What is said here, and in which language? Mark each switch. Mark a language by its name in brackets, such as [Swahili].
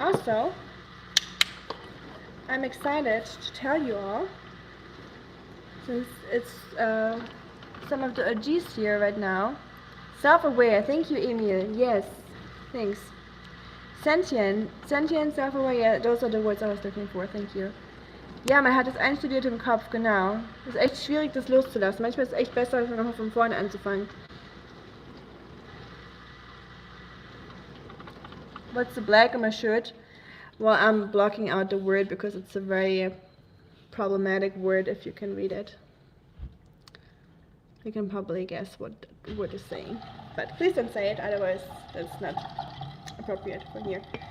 [English] Also, I'm excited to tell you all, since it's some of the OGs here right now. Self-aware, thank you, Emil. Yes, thanks. Sentient, self-aware, yeah, those are the words I was looking for, thank you. [German] Ja, man hat es einstudiert im Kopf, genau. Es ist echt schwierig, das loszulassen. Manchmal ist es echt besser, nochmal von vorne anzufangen. [English] What's the black on my shirt? Well, I'm blocking out the word because it's a very problematic word if you can read it. You can probably guess what the word is saying. But please don't say it, otherwise that's not appropriate for here.